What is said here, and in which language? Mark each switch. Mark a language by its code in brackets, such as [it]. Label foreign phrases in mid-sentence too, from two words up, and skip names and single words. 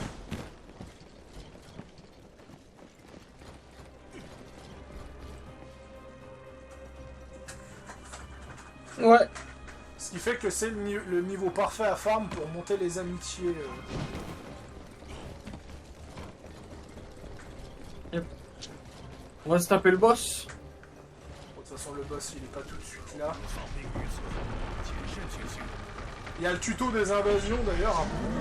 [fr] Ouais. Ce qui fait que c'est le niveau parfait à farm pour monter les amitiés. Yep. On va se taper le boss. Bon, de toute façon, le boss, il est pas tout de suite là. [zh] 无法命于此，谨慎前行。 [fr] Il y a le tuto des invasions d'ailleurs. Hein.